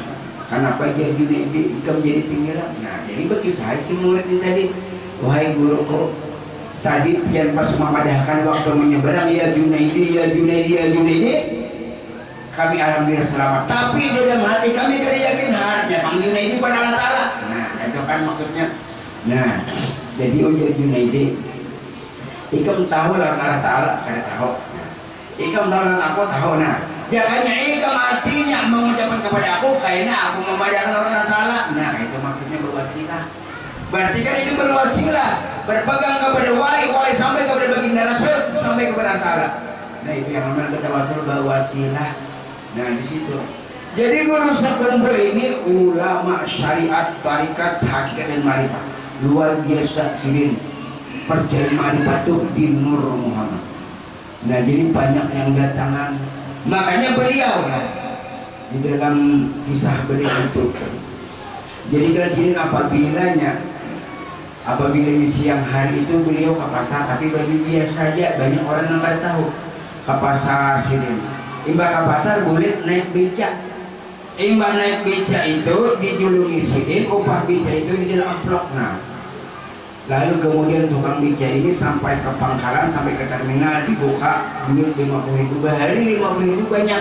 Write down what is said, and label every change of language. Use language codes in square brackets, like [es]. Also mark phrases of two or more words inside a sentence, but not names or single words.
[bjn] Kenapa dia Junaidi ikam jadi tenggelam? Nah, jadi bagi saya si murid ini tadi, wahai guruku, tadi pian pas memadahkan waktu menyeberang ya Junaidi, ya Junaidi, ya Junaidi, kami alhamdulillah selamat. Tapi di dalam hati kami kada yakin harusnya Bang Junaidi pada Allah Ta'ala. Nah, itu kan maksudnya. Nah, jadi ujar Junaidi, ikam tahu lah Allah Ta'ala, kada tahu. Nah, ikam tahu lah aku tahu. Nah, jangannya ikam artinya mengucapkan kepada aku kayaknya aku memadahkan Allah Ta'ala. [id] Nah, itu maksudnya berwasilah. Berarti kan itu berwasilah, berpegang kepada wali sampai kepada baginda Rasul, sampai kepada Allah Ta'ala. Nah, itu yang namanya kita wasul berwasilah. Nah, di situ. Jadi guru sekumpul ini ulama syariat, tarikat, hakikat dan marifat. Luar biasa sidin. Percaya marifat itu di Nur Muhammad. Nah, jadi banyak yang datangan. Makanya beliau lah di dalam kisah beliau itu. Jadi kan sini apabila siang hari itu beliau ke pasar, tapi bagi dia saja banyak orang yang tidak tahu ke pasar sini. [bjn] Imbah ke pasar boleh naik becak. Imbah naik becak itu dijulungi sidin, upah becak itu di dalam amplop. [id] Nah, lalu kemudian tukang becak ini sampai ke pangkalan, sampai ke terminal dibuka duit 50.000 bahari, 50.000 banyak.